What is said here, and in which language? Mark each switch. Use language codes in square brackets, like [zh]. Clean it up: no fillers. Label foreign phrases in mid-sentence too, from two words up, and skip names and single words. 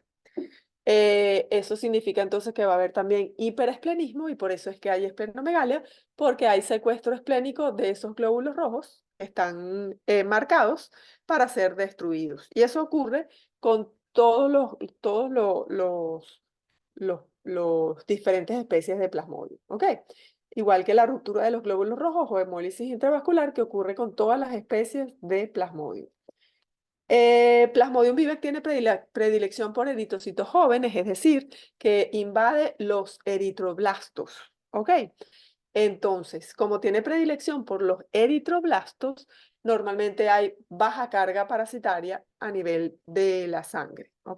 [es] Eso significa entonces que va a haber también hiperesplenismo y por eso es que hay esplenomegalia, porque hay secuestro esplénico de esos glóbulos rojos que están marcados para ser destruidos. Y eso ocurre con los diferentes especies de Plasmodium, ¿ok? Igual que la ruptura de los glóbulos rojos o hemólisis intravascular que ocurre con todas las especies de Plasmodium. Plasmodium vivax tiene predilección por eritrocitos jóvenes, es decir, que invade los eritroblastos, ¿ok? Entonces, como tiene predilección por los eritroblastos, normalmente hay baja carga parasitaria a nivel de la sangre, ¿ok?